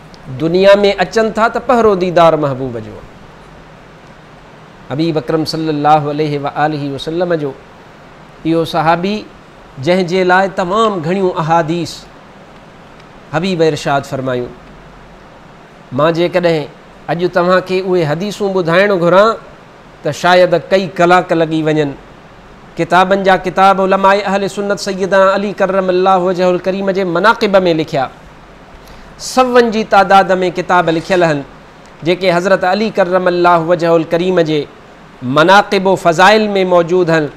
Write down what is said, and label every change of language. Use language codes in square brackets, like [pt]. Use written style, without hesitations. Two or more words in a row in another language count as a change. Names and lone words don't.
[sd] दुनिया में अचनि था त पहिरों दीदार महबूब जो। हबीब अकरम [ar] صلى الله عليه وآله وسلم [sd] जो इहो सहाबी जंहिंजे लाइ तमामु घणियूं अहादीस हबीब इरशाद फरमायूं। मां जेकॾहिं अॼु तव्हांखे उहे हदीसूं ॿुधाइणु घुरां त शायदि कई कलाक लॻी वञनि। किताबनि जा किताब उलमाए अहले सुन्नत सैयदना अली [ar] كرم الله وجهه الكريم [sd] जे मनाक़िब में लिखिया, सवनि जी तादाद में किताब लिखियल आहिनि जेके हज़रत अली [ar] كرم الله وجهه الكريم [sd] जे मनाक़िब व फ़ज़ाइल में मौजूदु आहिनि।